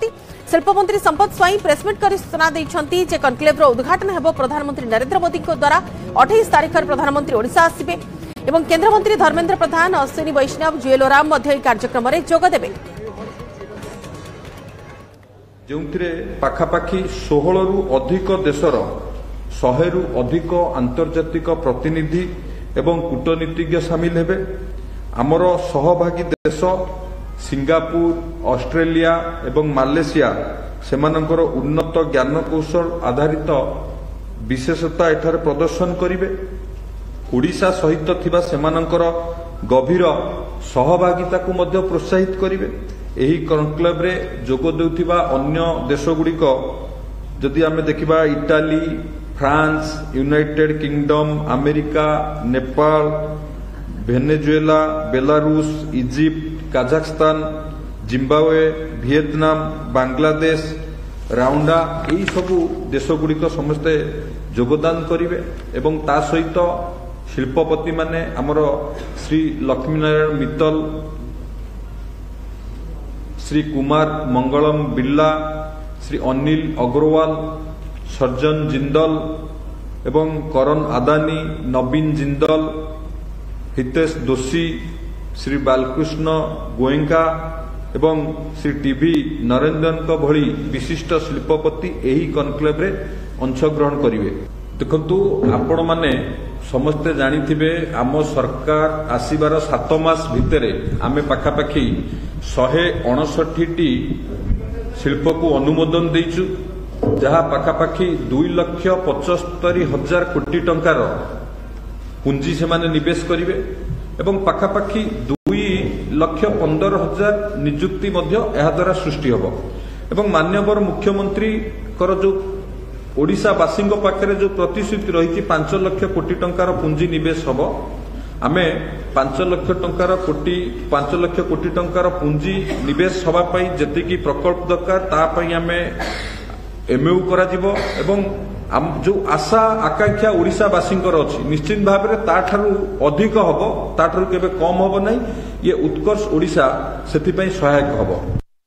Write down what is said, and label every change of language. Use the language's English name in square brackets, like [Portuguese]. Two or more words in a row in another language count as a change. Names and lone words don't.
[Odia] ଶିଳ୍ପମନ୍ତ୍ରୀ ସମ୍ପଦ ସ୍ୱାଇଁ ପ୍ରେସମିଟ କରି ସୂଚନା ଦେଉଛନ୍ତି ଯେ କନକ୍ଲେଭ ର ଉଦ୍ଘାଟନ ହେବ ପ୍ରଧାନମନ୍ତ୍ରୀ ନରେନ୍ଦ୍ର ମୋଦୀ ଙ୍କ ଦ୍ୱାରା 28 ତାରିଖ ରେ ପ୍ରଧାନମନ୍ତ୍ରୀ ଓଡ଼ିଶା ଆସିବେ ଏବଂ କେନ୍ଦ୍ର ମନ୍ତ୍ରୀ ଧର୍ମେନ୍ଦ୍ର ପ୍ରଧାନ, ଅଶ୍ୱିନୀ ବୈଷ୍ଣବ, ଜୁଏଲ ଓରାମ ମଧ୍ୟ ଏ କାର୍ଯ୍ୟକ୍ରମ ରେ ଯୋଗ ଦେବେ। ଯେଉଁଥିରେ ପାଖାପାଖି 16 ରୁ ଅଧିକ ଦେଶର 100 ରୁ ଅଧିକ ଆନ୍ତର୍ଜାତିକ ପ୍ରତିନିଧି ଏବଂ କୂଟନୀତିଜ୍ଞ ସାମିଲ ହେବେ। ଆମର ସହଭାଗୀ ଦେଶ ସିଙ୍ଗାପୁର, ଅଷ୍ଟ୍ରେଲିଆ ଏବଂ ମାଲେସିଆ ସେମାନଙ୍କର ଉନ୍ନତ ଜ୍ଞାନ କୌଶଳ ଆଧାରିତ ବିଶେଷତା ଏଠାରେ ପ୍ରଦର୍ଶନ କରିବେ। ଓଡ଼ିଶା ସହିତ ଥିବା ସେମାନଙ୍କର ଗଭୀର ସହଭାଗିତା କୁ ମଧ୍ୟ ପ୍ରୋତ୍ସାହିତ କରିବେ। ଏହି କନକ୍ଲେଭ ରେ ଯୋଗ ଦେଉଥିବା ଅନ୍ୟ ଦେଶଗୁଡ଼ିକ ଯଦି ଆମେ ଦେଖିବା ଇଟାଲୀ, ଫ୍ରାନ୍ସ, ୟୁନାଇଟେଡ କିଙ୍ଗଡମ, ଆମେରିକା, ନେପାଳ, ଭେନେଜୁଏଲା, ବେଲାରୁସ, ଇଜିପ୍ଟ, କାଜାଖସ୍ତାନ, ଜିମ୍ବାବ୍ୱେ, ଭିଏତନାମ, ବାଂଲାଦେଶ, ରୁଆଣ୍ଡା ଏହି ସବୁ ଦେଶଗୁଡ଼ିକ ସମସ୍ତେ ଯୋଗଦାନ କରିବେ ଏବଂ ତା ସହିତ ଶିଳ୍ପପତି ମାନେ ଆମର ଶ୍ରୀ ଲକ୍ଷ୍ମୀନାରାୟଣ ମିତ୍ତଲ, ଶ୍ରୀ କୁମାର ମଙ୍ଗଲମ ବିର୍ଲା, ଶ୍ରୀ ଅନିଲ ଅଗ୍ରୱାଲ, ସଜ୍ଜନ ଜିନ୍ଦଲ ଏବଂ କରଣ ଅଦାନୀ, ନବୀନ ଜିନ୍ଦଲ, ହିତେଶ ଦୋଷୀ, ଶ୍ରୀ ବାଲକୃଷ୍ଣ ଗୋଏଙ୍କା ଏବଂ ଶ୍ରୀ ଟିଭି ନରେନ୍ଦ୍ରନ ଭଳି ବିଶିଷ୍ଟ ଶିଳ୍ପପତି ଏହି କନକ୍ଲେଭ ରେ ଅଂଶଗ୍ରହଣ କରିବେ। ଦେଖନ୍ତୁ ଆପଣ ମାନେ ସମସ୍ତେ ଜାଣିଥିବେ ଆମ ସରକାର ଆସିବାର 7 ମାସ ଭିତରେ ଆମେ ପାଖାପାଖି 159ଟି ଶିଳ୍ପ କୁ ଅନୁମୋଦନ ଦେଇଛୁ, ଯାହା ପାଖାପାଖି 2,75,000 କୋଟି ଟଙ୍କାର ପୁଞ୍ଜି ସେ ମାନେ ନିବେଶ କରିବେ ଏବଂ ପାଖାପାଖି 2,15,000 ନିଯୁକ୍ତି ମଧ୍ୟ ଏହା ଦ୍ୱାରା ସୃଷ୍ଟି ହେବ। ଏବଂ ମାନନୀୟ ମୁଖ୍ୟମନ୍ତ୍ରୀଙ୍କର ଯେ ଓଡ଼ିଶା ବାସୀଙ୍କ ପାଖରେ ଯେ ପ୍ରତିଶ୍ରୁତି ରହି 5 ଲକ୍ଷ କୋଟି ଟଙ୍କାର ପୁଞ୍ଜି ନିବେଶ ହେବ, ଆମେ 5 ଲକ୍ଷ କୋଟି ଟଙ୍କାର ପୁଞ୍ଜି ନିବେଶ ହେବା ପାଇଁ ଯେତିକି ପ୍ରକଳ୍ପ ଦରକାର ତା ପାଇଁ ଆମେ ଏମୟୁ କରାଯିବ ଏବଂ ଯେ ଆଶା ଆକାଂକ୍ଷା ଓଡ଼ିଶାବାସୀଙ୍କର ଅଛି ନିଶ୍ଚିତ ଭାବେ ତାଠାରୁ ଅଧିକ ହେବ, ତାଠାରୁ କେବେ କମ ହେବ ନାହିଁ। ଏ ଉତ୍କର୍ଷ ଓଡ଼ିଶା ସେଥି ପାଇଁ ସହାୟକ ହେବ।